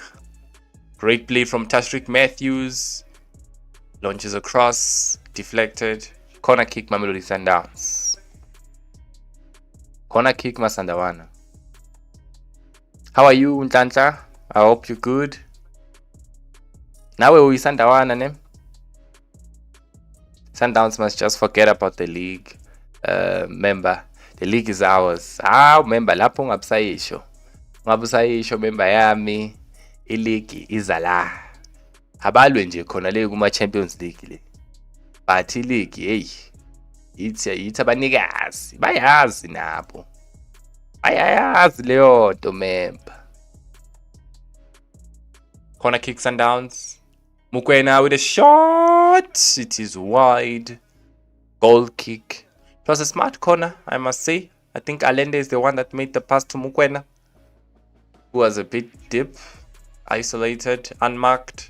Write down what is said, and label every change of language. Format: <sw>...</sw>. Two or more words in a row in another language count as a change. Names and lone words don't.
<en>Great play from Tashrik Matthews. Launches across, deflected. Corner kick, Mamelodi Sundowns. Corner kick, Masandawana. How are you, Ntancha? I hope you're good. Now we Sandawana, ne? Sundowns must just forget about the league. Member, the league is ours. Member,</en> <zu>lapho ngabusayisho. Ngabusayisho member yami. I-league iza la. Abalwe nje khona le kuma Champions League le. But i-league hey, yithi abanikazi bayazi nabo. Bayazi leyo nto member.</zu> <en>Corner kick Sundowns. Mukwena with a shot. It is wide. Goal kick. It was a smart corner, I must say. I think Allende is the one that made the pass to Mukwena, who was a bit deep, isolated, unmarked.</en>